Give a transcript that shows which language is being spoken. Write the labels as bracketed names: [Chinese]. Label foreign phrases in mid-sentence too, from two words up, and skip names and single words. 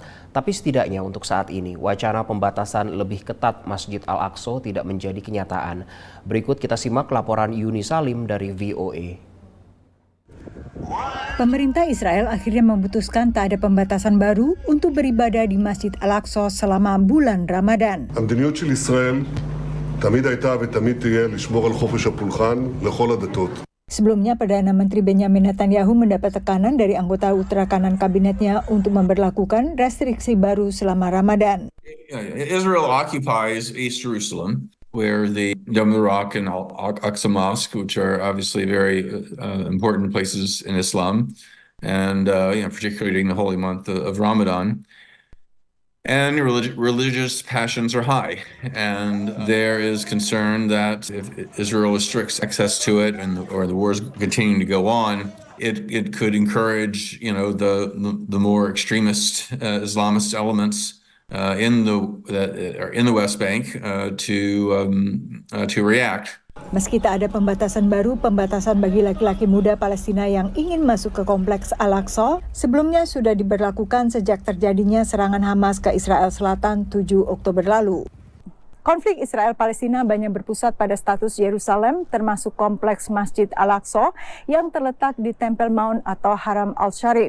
[Indonesian] Tapi setidaknya untuk saat ini, wacana pembatasan lebih ketat Masjid Al-Aqsa tidak menjadi kenyataan. Berikut kita simak laporan Yuni Salim dari VOA. Pemerintah Israel akhirnya memutuskan tak ada pembatasan baru untuk beribadah di Masjid Al-Aqsa selama bulan Ramadan. [Hebrew] המדיניות של ישראל תמיד הייתה ותמיד תהיה לשמור על חופש הפולחן לכל הדתות. [Indonesian] Sebelumnya, Perdana Menteri Benjamin Netanyahu mendapat tekanan dari anggota ultrakanan kabinetnya untuk memberlakukan restriksi baru selama Ramadan. [English] Israel occupies East Jerusalem, where the Dome of the Rock and Al-Aqsa Mosque, which are obviously very important places in Islam, and particularly during the holy month of Ramadan. And religious passions are high, and there is concern that if Israel restricts access to it, or the wars continuing to go on, it could encourage, the more extremist Islamist elements in the West Bank to react. [Indonesian] Meski tak ada pembatasan baru, pembatasan bagi laki-laki muda Palestina yang ingin masuk ke kompleks Al-Aqsa sebelumnya sudah diberlakukan sejak terjadinya serangan Hamas ke Israel Selatan 7 Oktober lalu. Konflik Israel-Palestina banyak berpusat pada status Yerusalem, termasuk kompleks Masjid Al-Aqsa yang terletak di Temple Mount atau Haram Al-Sharif.